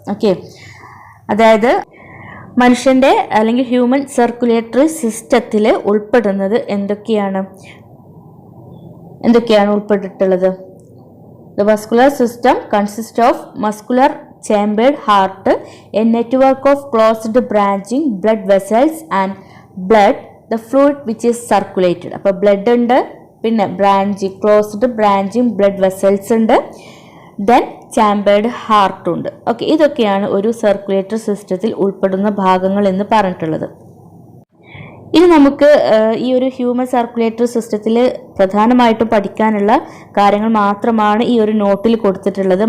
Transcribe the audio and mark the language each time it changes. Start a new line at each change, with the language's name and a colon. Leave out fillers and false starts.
Malayalam: Okay, അതായത് മനുഷ്യൻ്റെ അല്ലെങ്കിൽ ഹ്യൂമൻ സർക്കുലേറ്ററി സിസ്റ്റത്തിൽ ഉൾപ്പെടുന്നത് എന്തൊക്കെയാണ് ഉൾപ്പെട്ടിട്ടുള്ളത്?
English: The vascular system consists of muscular chambered heart, a network of closed branching blood vessels and blood, the fluid which is circulated.
Malayalam: അപ്പോൾ blood ഉണ്ട്, പിന്നെ ക്ലോസ്ഡ് ബ്രാഞ്ചിങ് ബ്ലഡ് വെസൽസ് ഉണ്ട്, ദെൻ ചാമ്പേർഡ് ഹാർട്ട് ഉണ്ട്. Okay, ഇതൊക്കെയാണ് ഒരു circulatory സിസ്റ്റത്തിൽ ഉൾപ്പെടുന്ന ഭാഗങ്ങൾ എന്ന് പറഞ്ഞിട്ടുള്ളത്. ഇനി നമുക്ക് ഈ ഒരു ഹ്യൂമൻ സർക്കുലേറ്ററി സിസ്റ്റത്തിൽ പ്രധാനമായിട്ടും പഠിക്കാനുള്ള കാര്യങ്ങൾ മാത്രമാണ് ഈ ഒരു നോട്ടിൽ കൊടുത്തിട്ടുള്ളത്.